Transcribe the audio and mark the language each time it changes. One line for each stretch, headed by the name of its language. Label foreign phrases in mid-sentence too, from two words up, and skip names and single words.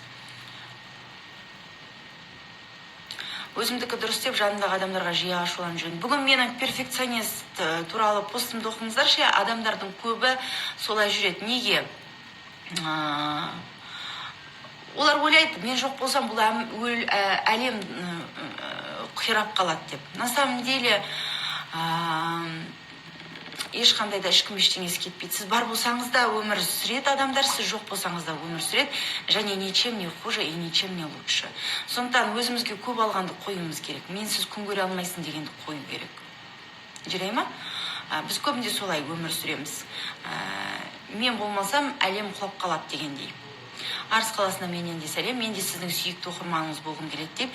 Kazakh: Өзімдікі дұрыс деп жанындағы адамдарға жиі ашуланып жүрмін. Бүгін менің перфекционист туралы постымды оқыңыздаршы. Адамдардың көбі солай жүреді. Неге? Олар ойлайды, мен жоқ болсам бұл әлем қирап қалады деп.
Russian: На самом деле
Kazakh: ешқандай да ешкім ештеңесі кетпейді. Сіз бар болсаңыз да өмір сүреді адамдар, сіз жоқ болсаңыз да өмір сүреді.
Russian: Және ничем не хуже и ничем не лучше.
Kazakh: Сондықтан өзімізге көп алғанды қоюымыз керек. Мен сіз күн көре алмайсың дегенді қою керек. Жүрей ма? Біз көбінде солай өмір сүреміз. Мен болмасам әлем құлап қалады дегендей. Арыс қаласына менен де сәлем, мен де сіздің сүйікті оқырманыңыз болғым келеді деп.